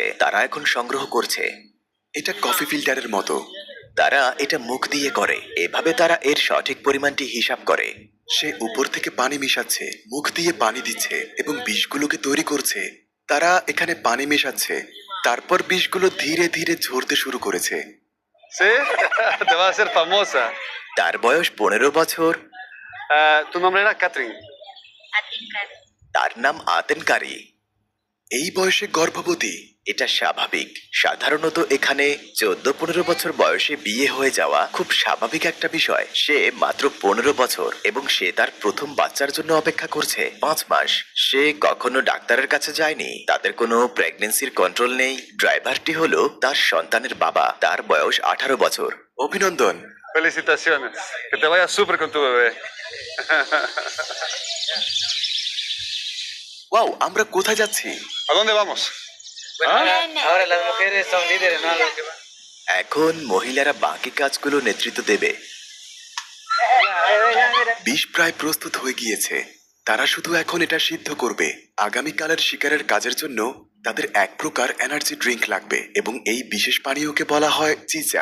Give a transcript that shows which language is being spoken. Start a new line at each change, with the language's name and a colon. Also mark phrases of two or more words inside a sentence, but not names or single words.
Bangla: তারা এখন সংগ্রহ করছে। এটা
English: coffee filter
Bangla: মতো। তারা এটা মুখ দিয়ে করে। এভাবে তারা এর সঠিক পরিমাণটি হিসাব করে। সে উপর থেকে পানি মিশাচ্ছে, মুখ দিয়ে পানি দিচ্ছে এবং বিষগুলোকে তৈরি করছে। তারা এখানে পানি মেশাচ্ছে। তারপর বিষগুলো ধীরে ধীরে ঝরতে শুরু করেছে।
Spanish: ¿Sí? Te vas a hacer famosa.
Bangla: তার বয়স 15 বছর।
Spanish: Tu nombre era Catherine.
Bangla: তার নাম আতেনকারী। এই বয়সে গর্ভবতী এটা স্বাভাবিক। সাধারণত এখানে 14-15 বছর বয়সে বিয়ে হয়ে যাওয়া খুব স্বাভাবিক একটা বিষয়। সে মাত্র 15 বছর এবং সে তার প্রথম বাচ্চার জন্য অপেক্ষা করছে 5 মাস। সে কখনো ডাক্তারের কাছে যায়নি। তাদের কোনো
English: pregnancy control
Bangla: নেই। ড্রাইভারটি হলো তার সন্তানের বাবা। তার বয়স 18 বছর। অভিনন্দন।
Spanish: Felicitaciones. Que te vaya súper con tu bebé.
Bangla: ওয়াও, আমরা কোথায় যাচ্ছি?
Spanish: ¿A dónde vamos? Bueno, ahora las mujeres son líderes, ¿no? Los que van.
Bangla: এখন মহিলারা বাকি কাজগুলো নেতৃত্ব দেবে। বিষ প্রায় প্রস্তুত হয়ে গিয়েছে। তারা শুধু এখন এটা সিদ্ধ করবে। আগামীকালের শিকারের কাজের জন্য তাদের এক প্রকার
English: energy drink
Bangla: লাগবে এবং এই বিশেষ পানীয়কে বলা হয় চিচা।